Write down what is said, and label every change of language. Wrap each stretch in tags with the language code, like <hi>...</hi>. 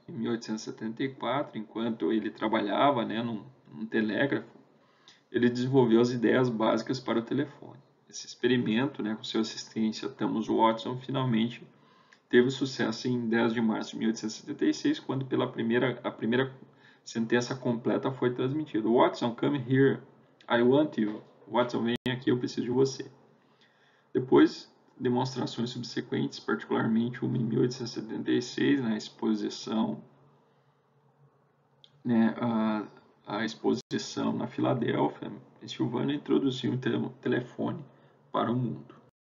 <pt>Em 1874, enquanto ele trabalhava, né, num telégrafo, ele desenvolveu as ideias básicas para o telefone. Esse experimento, né, com seu assistente Thomas Watson, finalmente teve sucesso em 10 de março de 1876, quando a primeira sentença completa foi transmitida.</pt> <en>Watson, come here, I want you.</en> <pt>Watson, vem aqui, eu preciso de você. Depois, demonstrações subsequentes, particularmente uma em 1876, na exposição, né, a exposição na Filadélfia, Pensilvânia, introduziu um telefone para o mundo.</pt>